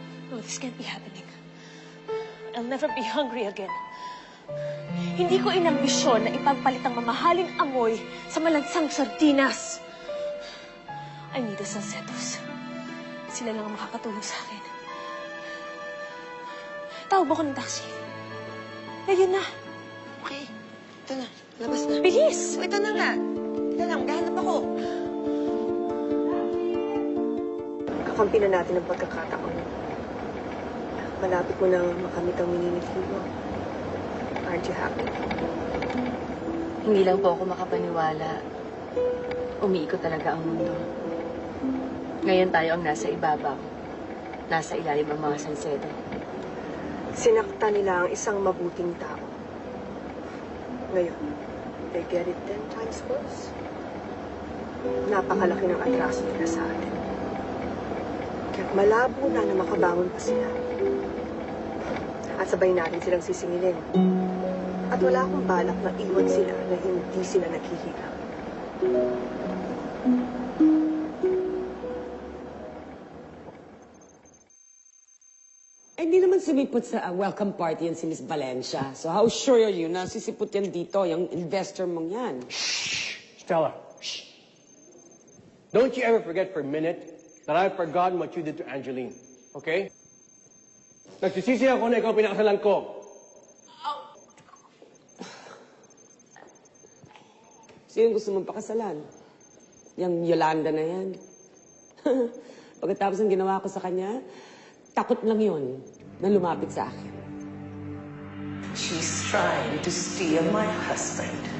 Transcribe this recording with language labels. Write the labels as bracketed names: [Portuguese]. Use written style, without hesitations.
[English] No, this can't be happening. I'll never be hungry again. [Filipino] Hindi ko inambisyon na ipagpalit ang mamahaling amoy sa malansang sardinas. [English] I need a Salcedos. Sila lang ang makakatulong sa akin. [Filipino] Tawag mo ko ng taxi. Ayun na. Okay, ito na. Labas na. Bilis! Ito na nga. Ito lang, gahanap ako. Kakampi na natin ang pagkakataon. Malapit mo nang makamit ang minimitin mo. [English] Aren't you happy? [Filipino] Hindi lang po ako makapaniwala. Umiikot talaga ang mundo. Ngayon tayo ang nasa ibabaw. Nasa ilalim ang mga Salcedo. Sinakta nila ang isang mabuting tao. [English] Ngayon, they get it 10 times worse. [Filipino] Napakalaki ng atraso nila sa atin. Kaya't malabo na makabangon pa sila. At sabay natin silang sisingilin. At wala akong balak na iwan sila na hindi sila naghihirap. Hindi naman sumipot sa welcome party yan si Miss Valencia. [English] So how sure are you [Filipino] na sisipot yan dito, yung investor mong yan? Stella, shh. [English] Don't you ever forget for a minute that I've forgotten what you did to Angeline, okay? [Filipino] Nagsisisi ako na ikaw pinakasalan ko. Sino gusto mong pakasalan? Yung Yolanda na yan. Pagkatapos ng ginawa ko sa kanya, takot lang yun na lumapit sa akin. [English] She's trying to steal my husband.